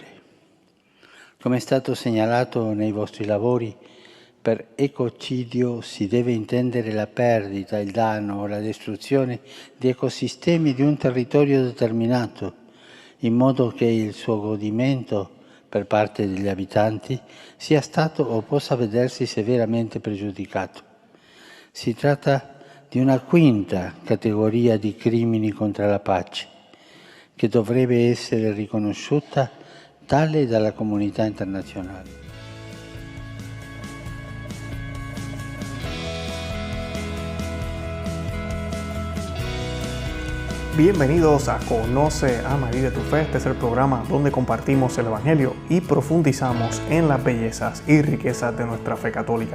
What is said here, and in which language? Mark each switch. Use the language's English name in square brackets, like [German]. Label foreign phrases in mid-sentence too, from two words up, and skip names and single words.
[Italian] Come è stato segnalato nei vostri lavori, per ecocidio si deve intendere la perdita, il danno o la distruzione di ecosistemi di un territorio determinato, in modo che il suo godimento per parte degli abitanti sia stato o possa vedersi severamente pregiudicato. Si tratta di una quinta categoria di crimini contro la pace, che dovrebbe essere riconosciuta tale dalla comunità internazionale. [Spanish] Bienvenidos a Conoce a María de tu Fe. Este es el programa donde compartimos el Evangelio y profundizamos en las bellezas y riquezas de nuestra fe católica.